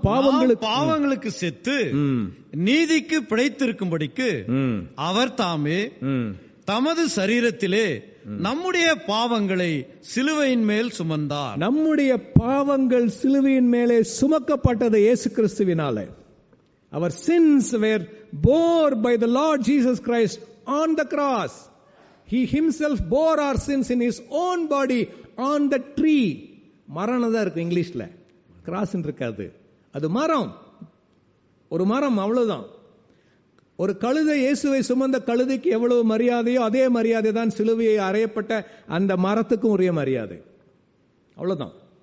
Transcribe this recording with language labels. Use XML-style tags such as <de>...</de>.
<ta>பாவங்களுக்கு செத்து நீதிக்கு பிழைத்திருக்கும்படிக்கு அவர் தாமே தமது சரீரத்திலே நம்முடைய பாவங்களை சிலுவையின் மேல் சுமந்தார். நம்முடைய பாவங்கள் சிலுவையின் மேலே சுமக்கப்பட்டது இயேசு கிறிஸ்துவினாலே.</ta> <en>Our sins were bore by the Lord Jesus Christ on the cross. He himself bore our sins in his own body on the tree.</en> <ta>மரம் தான் இருக்கு இங்கிலீஷ்ல, கிராஸ் இருக்காது. அது மரம், ஒரு மரம், அவ்வளவுதான். ஒரு கழுதை, இயேசுவை சுமந்த கழுதைக்கு எவ்வளவு மரியாதையோ அதே மரியாதை தான் சிலுவையை அறையப்பட்ட அந்த மரத்துக்கும் உரிய மரியாதை. அவ்வளவுதான்.</ta>